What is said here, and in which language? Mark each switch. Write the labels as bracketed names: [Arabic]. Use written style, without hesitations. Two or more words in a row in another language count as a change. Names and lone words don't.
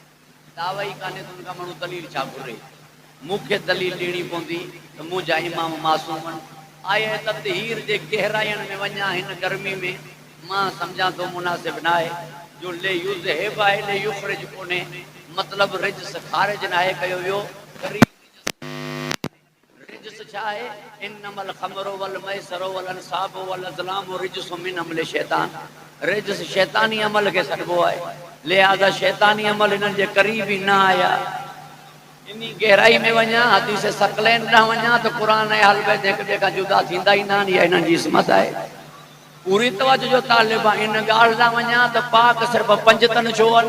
[Sindhi] दावा ई कान्हे त उनखां माण्हू दलील छा घुरे? मूंखे दलील ॾियणी पवंदी त मुंहिंजा इमाम मासूम आहिनि। [Arabic] آية التطهير [Sindhi] जे गहराइनि में वञा हिन गर्मी में मां सम्झां थो मुनासिब न आहे। जो [Arabic] ليذهب [Sindhi] आहे [Arabic] ليخرج [Sindhi] कोन्हे, मतिलबु रिजस ख़ारिज न आहे कयो वियो। रिजस छा आहे? [Arabic] إنما الخمر والميسر والأنصاب والأزلام رجس من عمل الشيطان. [Sindhi] रिजस शैतानी अमल खे सॾिबो आहे, लिहाज़ा शैतानी अमल हिननि जे क़रीब ई न आया। इन गहराई में वञा, हदीस सकलैन ॾांहुं वञा त क़ुरान ऐं अहल बैत हिक ॿिए खां जुदा थींदा ई न आहिनि। इहा हिननि जी इस्मत आहे। पूरी तवज्जो जो तालिब आहे। इन ॻाल्हि ॾांहुं वञा त पाक सिर्फ़ु पंजतन छो आहिनि?